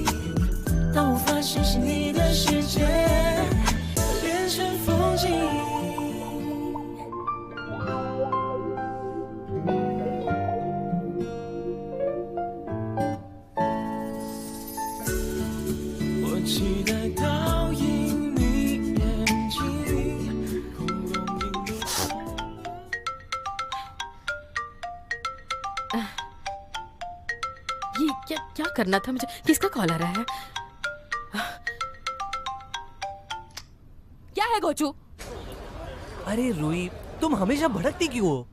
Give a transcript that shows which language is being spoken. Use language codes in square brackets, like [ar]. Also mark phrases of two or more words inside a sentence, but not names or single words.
[zh] 当我发现是你的世界变成风景，我期待倒映你眼睛。 [hi] ये क्या करना था मुझे? किसका कॉल आ रहा है? क्या है गोचू? अरे रूही, तुम हमेशा भड़कती क्यों हो?